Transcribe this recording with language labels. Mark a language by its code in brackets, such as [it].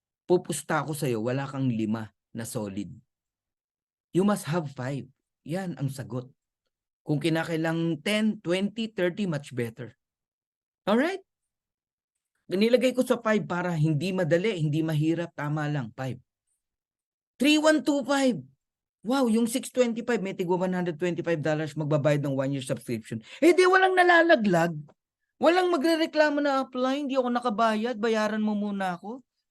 [tl] Pupusta ako sa'yo, wala kang 5 na solid. [en] You must have 5. [tl] Yan ang sagot. Kung kinakailang 10, 20, 30, [en] much better. Alright? [tl] Nilagay ko sa 5 para hindi madali, hindi mahirap, tama lang, 5. 3125. Wow, yung 625, may tigwa $125, magbabayad ng 1-year subscription. Eh di walang nalalaglag. Walang magrereklamo na apply, hindi ako nakabayad, bayaran mo muna ako.